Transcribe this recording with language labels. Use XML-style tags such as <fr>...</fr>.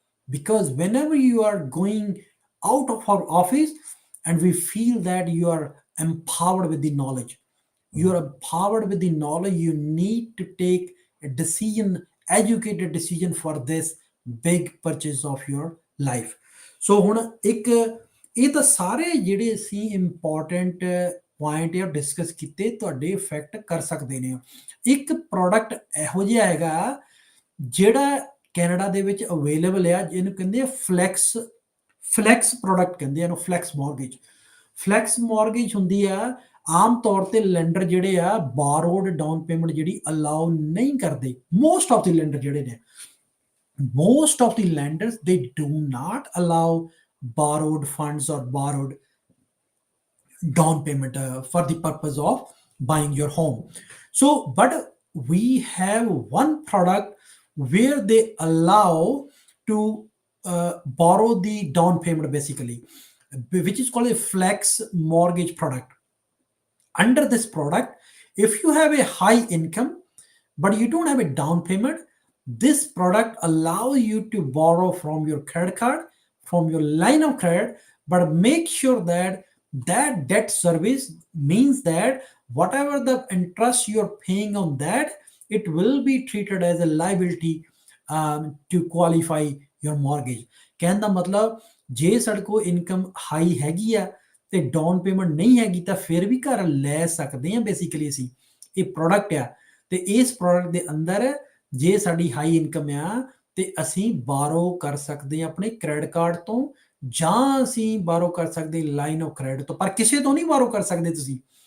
<en>Because whenever you are going out of our office, and we feel that you are empowered with the knowledge, you are empowered with the knowledge, you need to take a decision, educated decision for this big purchase of your life.</en> <pa>So ਹੁਣ ਇੱਕ ਇਹ ਤਾਂ ਸਾਰੇ ਜਿਹੜੇ ਅਸੀਂ important point ਆ discuss ਕੀਤੇ, ਤੁਹਾਡੇ ਇਫੈਕਟ ਕਰ ਸਕਦੇ ਨੇ। ਇੱਕ ਪ੍ਰੋਡਕਟ ਇਹੋ ਜਿਹਾ ਹੈਗਾ ਜਿਹੜਾ ਕੈਨੇਡਾ ਦੇ ਵਿੱਚ ਅਵੇਲੇਬਲ ਆ, ਜਿਹਨੂੰ ਕਹਿੰਦੇ ਆ ਫਲੈਕਸ ਪ੍ਰੋਡਕਟ ਕਹਿੰਦੇ ਆ ਇਹਨੂੰ, ਫਲੈਕਸ ਮੌਰਗੇਜ। ਫਲੈਕਸ ਮੌਰਗੇਜ ਹੁੰਦੀ ਆ ਆਮ ਤੌਰ ਤੇ ਲੈਂਡਰ ਜਿਹੜੇ ਆ ਬਾਰੋਡ ਡਾਊਨ ਪੇਮੈਂਟ ਜਿਹੜੀ ਅਲਾਉ ਨਹੀਂ ਕਰਦੇ।</pa> <en>most of the lender</en> <pa>ਜਿਹੜੇ ਨੇ,</pa> <en>most of the lenders, they do not allow borrowed funds or borrowed down payment for the purpose of buying your home. So but we have one product where they allow to borrow the down payment basically, which is called a flex mortgage product. Under this product, If you have a high income, but you don't have a down payment, this product allows you to borrow from your credit card, from your line of credit, but make sure that that debt service means that whatever the interest you're paying on that, it will be treated as a liability to qualify your mortgage.</en> <pa>ਕਹਿਣ ਦਾ ਮਤਲਬ ਜੇ ਸਾਡੇ ਕੋਲ income high ਹੈਗੀ ਆ ਤੇ down payment ਨਹੀਂ ਹੈਗੀ ਤਾਂ ਫਿਰ ਵੀ ਘਰ ਲੈ ਸਕਦੇ ਆ ਬੇਸਿਕਲੀ ਅਸੀਂ। ਇਹ ਪ੍ਰੋਡਕਟ ਆ ਤੇ ਇਸ ਪ੍ਰੋਡਕਟ ਦੇ ਅੰਦਰ ਜੇ ਸਾਡੀ ਹਾਈ ਇਨਕਮ ਆ ਤੇ ਅਸੀਂ ਬਾਰੋ ਕਰ ਸਕਦੇ ਆ ਆਪਣੇ ਕ੍ਰੈਡਿਟ ਕਾਰਡ ਤੋਂ ਜਾਂ ਅਸੀਂ ਬਾਰੋ ਕਰ ਸਕਦੇ ਲਾਈਨ ਆਫ ਕ੍ਰੈਡਿਟ ਤੋਂ, ਪਰ ਕਿਸੇ ਤੋਂ ਨਹੀਂ ਬਾਰੋ ਕਰ ਸਕਦੇ ਤੁਸੀਂ।</pa>